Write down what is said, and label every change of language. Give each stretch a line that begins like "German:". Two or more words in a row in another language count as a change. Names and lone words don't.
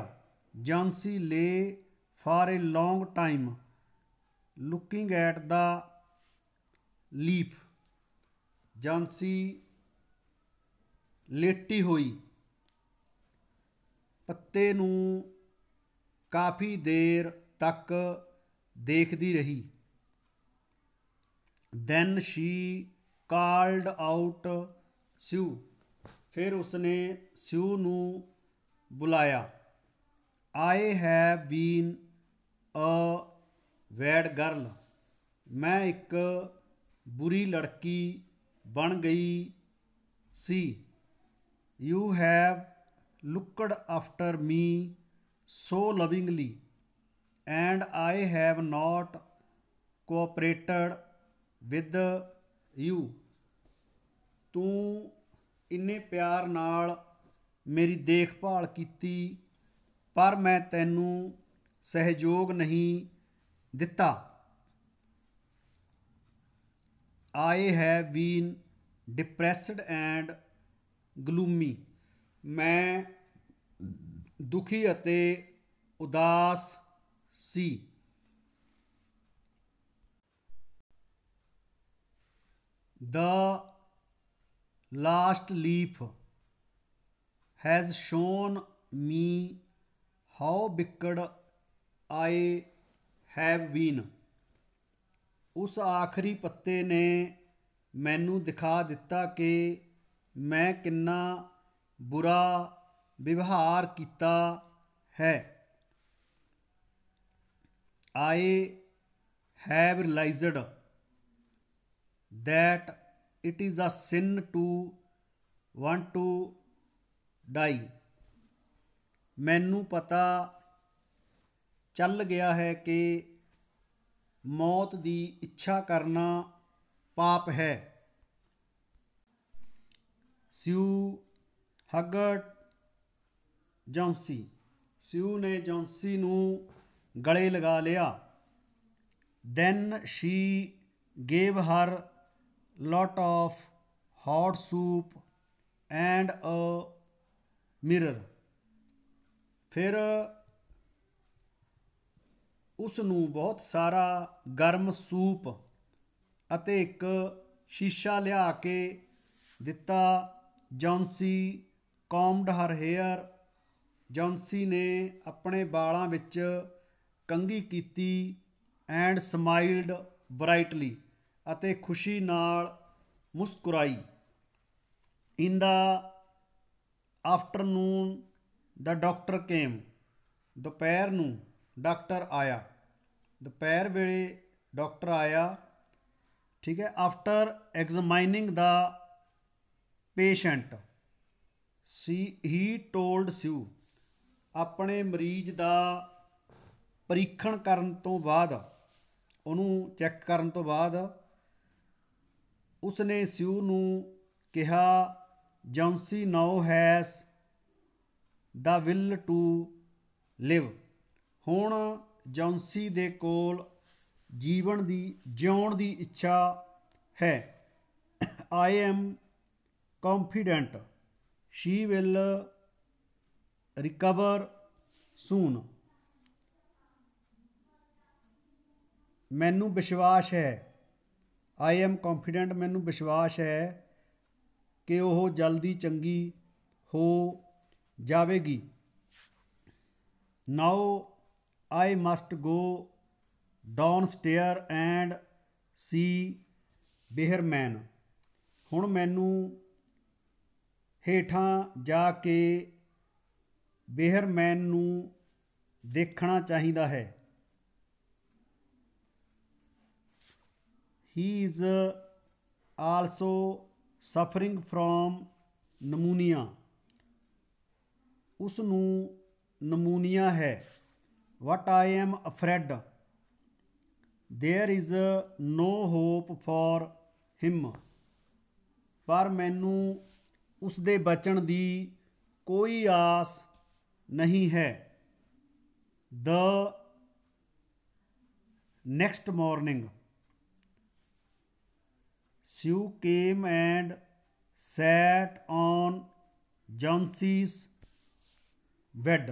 English: Johnsy lay for a long time looking at the leaf.
Punjabi: ਜੌਨਸੀ ਲੇਟੀ ਹੋਈ ਪੱਤੇ ਨੂੰ ਕਾਫੀ ਦੇਰ ਤੱਕ ਦੇਖਦੀ ਰਹੀ।
English: then she called out Sue।
Punjabi: ਫਿਰ ਉਸਨੇ ਸਿਊ ਨੂੰ ਬੁਲਾਇਆ।
English: I have been a bad girl।
Punjabi: ਮੈਂ ਇੱਕ ਬੁਰੀ ਲੜਕੀ ਬਣ ਗਈ ਸੀ।
English: you have looked after me so lovingly, and I have not cooperated with you.
Punjabi: ਤੂੰ ਇੰਨੇ ਪਿਆਰ ਨਾਲ ਮੇਰੀ ਦੇਖਭਾਲ ਕੀਤੀ ਪਰ ਮੈਂ ਤੈਨੂੰ ਸਹਿਯੋਗ ਨਹੀਂ ਦਿੱਤਾ।
English: I have been depressed and gloomy.
Punjabi: ਮੈਂ ਦੁਖੀ ਅਤੇ ਉਦਾਸ ਸੀ।
English: The last leaf has shown me how wicked I have been.
Punjabi: ਉਸ ਆਖਰੀ ਪੱਤੇ ਨੇ ਮੈਨੂੰ ਦਿਖਾ ਦਿੱਤਾ ਕਿ ਮੈਂ ਕਿੰਨਾ ਬੁਰਾ ਵਿਵਹਾਰ ਕੀਤਾ ਹੈ।
English: I have realized that it is a sin to want to die.
Punjabi: ਮੈਨੂੰ ਪਤਾ ਚੱਲ ਗਿਆ ਹੈ ਕਿ ਮੌਤ ਦੀ ਇੱਛਾ ਕਰਨਾ ਪਾਪ ਹੈ।
English: Sue hugged Johnsy.
Punjabi: ਸਿਊ ਨੇ ਜੌਂਸੀ ਨੂੰ ਗਲੇ ਲਗਾ ਲਿਆ।
English: Then she gave her lot of hot soup and a mirror.
Punjabi: ਫਿਰ ਉਸ ਨੂੰ ਬਹੁਤ ਸਾਰਾ ਗਰਮ ਸੂਪ ਅਤੇ ਇੱਕ ਸ਼ੀਸ਼ਾ ਲਿਆ ਕੇ ਦਿੱਤਾ।
English: ਜੌਂਸੀ combed her hair.
Punjabi: ਜੌਂਸੀ ਨੇ ਆਪਣੇ ਵਾਲਾਂ ਵਿੱਚ ਕੰਘੀ ਕੀਤੀ।
English: ਐਂਡ smiled brightly.
Punjabi: ਅਤੇ ਖੁਸ਼ੀ ਨਾਲ ਮੁਸਕਰਾਈ।
English: In the afternoon the doctor came.
Punjabi: ਦੁਪਹਿਰ ਨੂੰ ਡਾਕਟਰ ਆਇਆ। ਦੁਪਹਿਰ ਵੇਲੇ ਡਾਕਟਰ ਆਇਆ। ਠੀਕ ਹੈ।
English: After examining the patient he told Sue.
Punjabi: ਆਪਣੇ ਮਰੀਜ਼ ਦਾ ਪਰੀਖਣ ਕਰਨ ਤੋਂ ਬਾਅਦ, ਉਹਨੂੰ ਚੈੱਕ ਕਰਨ ਤੋਂ ਬਾਅਦ ਉਸਨੇ ਸਿਊ ਨੂੰ ਕਿਹਾ
English: Johnsy now has the will to live.
Punjabi: ਹੁਣ ਜੌਂਸੀ ਦੇ ਕੋਲ ਜਿਉਣ ਦੀ ਇੱਛਾ ਹੈ।
English: I am confident she will recover soon.
Punjabi: ਮੈਨੂੰ ਵਿਸ਼ਵਾਸ ਹੈ।
English: I am confident
Punjabi: ਮੈਨੂੰ ਵਿਸ਼ਵਾਸ ਹੈ ਕਿ ਉਹ ਜਲਦੀ ਚੰਗੀ ਹੋ ਜਾਵੇਗੀ।
English: Now I must go downstairs and see Behrman.
Punjabi: ਹੁਣ ਮੈਨੂੰ ਹੇਠਾਂ ਜਾ ਕੇ ਬੇਹਰਮੈਨ ਨੂੰ ਦੇਖਣਾ ਚਾਹੀਦਾ ਹੈ।
English: He is also suffering from pneumonia.
Punjabi: ਉਸ ਨੂੰ ਨਮੂਨੀਆ ਹੈ।
English: What I am afraid there is no hope for him.
Punjabi: ਪਰ ਮੈਨੂੰ ਉਸ ਦੇ ਬਚਣ ਦੀ ਕੋਈ ਆਸ ਨਹੀਂ ਹੈ।
English: The next morning Sue came and sat on Johnsy's bed.